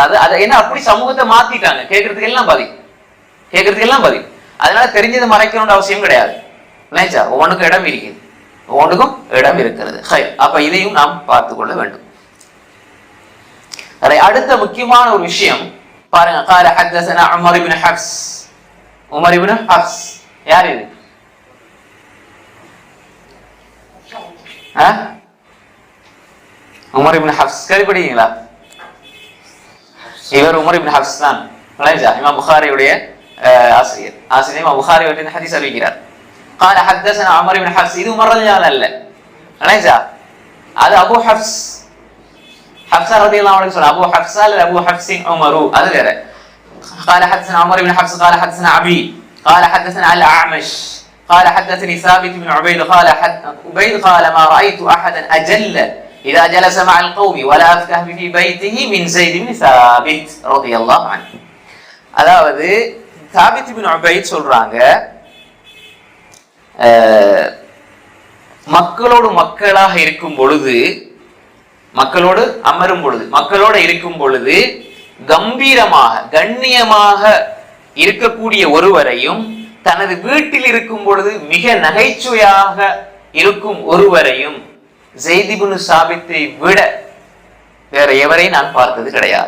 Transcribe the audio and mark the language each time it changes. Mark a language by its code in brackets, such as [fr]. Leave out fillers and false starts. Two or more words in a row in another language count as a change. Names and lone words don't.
[ta] அது என்ன அப்படி சமூகத்தை மாத்திட்டாங்க. கேட்கறதுக்கு எல்லாம் பதில். அதனால தெரிஞ்சதை மறைக்கணும்னு அவசியம் கிடையாது. இல்லைங்களா? ஒவ்வொன்றுக்கும் இடம் இருக்குது, ஒவ்வொன்றுக்கும் இடம் இருக்கிறது. அப்ப இதையும் நாம் பார்த்து கொள்ள வேண்டும். அடுத்த முக்கியமான ஒரு விஷயம் பாருங்க. [ar] قال حدثنا عمر بن حفص. [ta] உமர் இப்னு ஹஃப்ஸ் யார் இது? உமர் இப்னு ஹஃப்ஸ் கேள்விப்பட்டீங்களா? இவர் உமர் இப்னு ஹஃப்ஸ் தான். இமாம் புகாரியுடைய ஆசிரியர். இமாம் புகாரி வந்து ஹதீஸ் அறிவிக்கிறார். [ar] قال حدثنا عمر بن حفص. [ta] இது உமர் ரலியல்லாஹு அல்ல, அது அபூ ஹஃப்ஸ். [ar] حفصة رضي الله عنه أبو حفصة أبو حفص عمر هذا غيره. قال حدثنا عمر بن حفص قال حدثنا عبيد قال حدثنا على الأعمش قال حدثني ثابت بن عبيد قال عبيد قال ما رأيت أحدا أجل إذا جلس مع القوم ولا أفكه في بيته من زيد بن ثابت رضي الله عنه. [ta] அதாவது தாபித் பின் உபைத் சொல்றாங்க, மக்களோடு மக்களாக இருக்கும் பொழுது மக்களோடு அமரும் பொழுது, மக்களோடு இருக்கும் பொழுது கம்பீரமாக கண்ணியமாக இருக்கக்கூடிய ஒருவரையும், தனது வீட்டில் இருக்கும் பொழுது மிக நகைச்சுவையாக இருக்கும் ஒருவரையும் ஸைத் இப்னு சாபித்தை விட வேற எவரையும் நான் பார்த்தது கிடையாது.